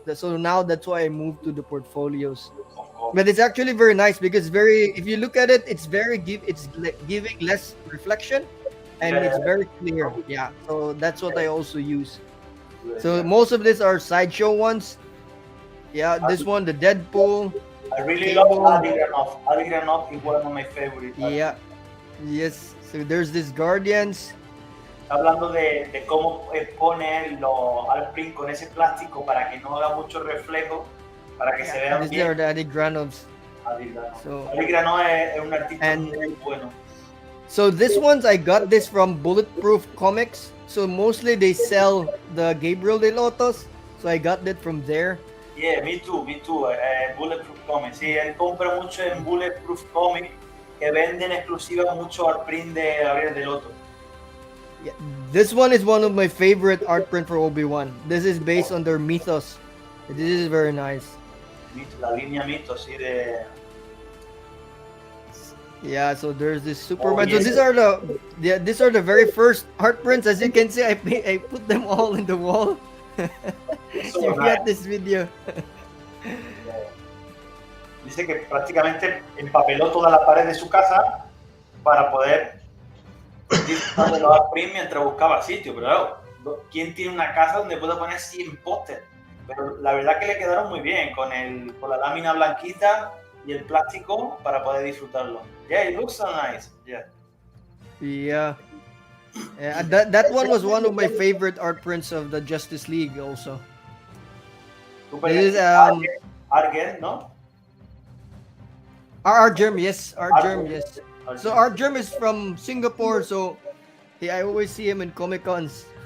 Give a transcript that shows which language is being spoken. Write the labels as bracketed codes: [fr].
[en] So now that's why I moved to the portfolios. But it's actually very nice, because if you look at it, it's giving less reflection, and it's very clear. Yeah, so that's what I also use. So most of these are sideshow ones. Yeah, this one, the Deadpool. I really love Adi Granov. Adi Granov is one of my favorites. Yeah. Yes. So there's this Guardians. [es] Hablando de cómo pone los art print con ese plástico para que no haga mucho reflejo, para que se vean [en] These [es] bien. [en] are the Adi Granovs. Adi Granov. So, [es] Adi Granov es un artista muy bueno. [en] So these ones, I got this from Bulletproof Comics. So mostly they sell the Gabriel de Lotos. So I got that from there. Yeah, me too. Bulletproof Comics. [es] Sí, él compra mucho en Bulletproof Comics, que venden exclusiva mucho art print de Gabriel de Loto. [en] Yeah, this one is one of my favorite art print for Obi-Wan. This is based on their mythos. This is very nice. [es] La línea Mythos, sí, de... [en] Yeah, so there's this Superman. So these are the very first art prints. As you can see, I put them all in the wall. You got this video. [es] Dice que prácticamente empapeló toda la pared de su casa para poder disfrutar de los art print mientras buscaba sitio. Pero claro, ¿quién tiene una casa donde pueda poner 100 póster? Pero la verdad que le quedaron muy bien con la lámina blanquita y el plástico para poder disfrutarlo. [en] Yeah, it looks so nice. Yeah. That one was one of my favorite art prints of the Justice League also. This is [es] Argen, no? [en] Argerm, yes. Argerm, yes. So Argerm is from Singapore, so I always see him in Comic Cons.